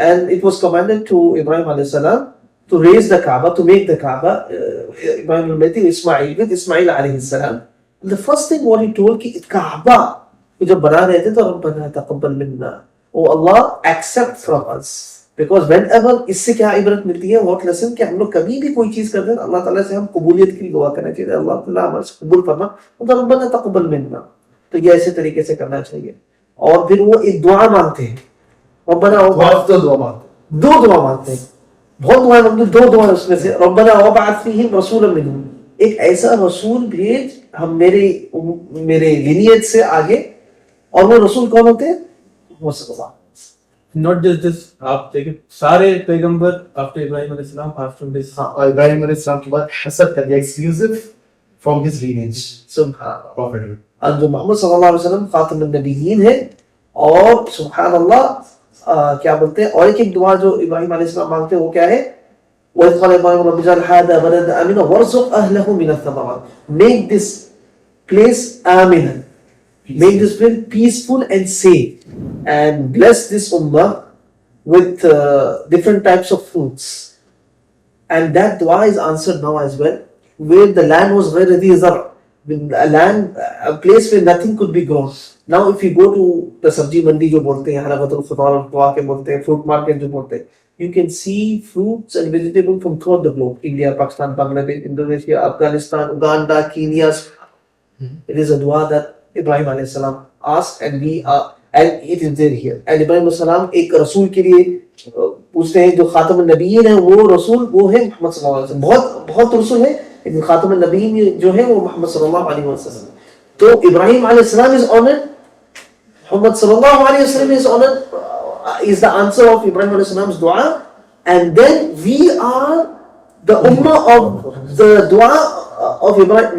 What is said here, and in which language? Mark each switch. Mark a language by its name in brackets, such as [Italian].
[English] And it was commanded to Ibrahim alayhi salam to raise the Kaaba, to make the Kaaba. Ibrahim al-Bayt Ismail with Ismail alayhi salam. The first thing what he told [Urdu] کہ Kaaba جب بنا رہے تھے تو [Arabic] ربنا تقبل منا, [English] oh Allah accept from us. Because whenever [Urdu] اس سے کیا عبرت ملتی ہے, [English] what lesson, [Urdu] کہ ہم لوگ کبھی بھی کوئی چیز کرتے ہیں اللہ تعالیٰ سے ہم قبولیت کی دعا کرنا چاہیے, اللہ تعالیٰ ہمارے سے قبول فرما, [Arabic] ربنا تقبل منا. [Urdu] تو یہ ایسے طریقے سے کرنا چاہیے. اور پھر وہ ایک دعا مانگتے ہیں, ربنا دو دعا مانگتے ہیں, بہت دعائیں مانگتے, 2 دعائیں اس میں سے, [Arabic] ربنا وابعث فیہم رسولا منہم, [Urdu] ایک ایسا رسول بھیج ہم میرے لینیج سے آگے. اور وہ رسول کون ہوتے ہیں؟ وہ صلی اللہ. [English] Not just this, [Urdu] آپ دیکھیں سارے پیغمبر after ابراہیم علیہ السلام [English] after this, [Urdu] ابراہیم علیہ السلام کے بعد حسب کر دیا [English] exclusive from his lineage, [Urdu] سبحان اللہ. اور جو محمد صلی اللہ علیہ وسلم خاتم النبیین ہے, اور سبحان اللہ کیا بولتے ہیں, اور ایک دعا جو ابراہیم علیہ السلام مانگتے ہیں وہ کیا ہے؟ [Arabic] وَإِذْ قَالَ إِبْرَاهِيمُ رَبِّ اجْعَلْ هَٰذَا بَلَدًا آمِنًا وَارْزُقْ أَهْلَهُ مِنَ الثَّمَرَاتِ. [English] Make this place آمِنًا, make this place peaceful and safe, and bless this ummah with different types of fruits. And that dua is answered now as well, where the land was [Arabic] غير ذي زرع, [English] a land, a place where nothing could be grown. Now if you go to the sabji mandi [Urdu] جو بولتے ہیں, [English] حلقۃ الخضار القوا کے بولتے ہیں, fruit market جو بولتے ہیں, you can see fruits and vegetables from throughout the globe, India, Pakistan, Bangladesh, Indonesia, Afghanistan, Uganda, Kenya. It is a dua that Ibrahim alayhi salam asked, and it is there here. [Urdu] And Ibrahim alayhi salam ایک رسول کے لیے پوچھتے ہیں, جو خاتم النبیین ہے وہ رسول وہ ہے محمد صلی اللہ علیہ وسلم. بہت رسول ہے لیکن خاتم النبیین جو ہے وہ محمد صلی اللہ علیہ وسلم. تو ابراہیم علیہ السلام [English] is honored, Muhammad sallallahu alaihi wasallam is honored, is the answer of Ibrahim alayhi salam's dua, and then we are the ummah of the dua of Ibrahim.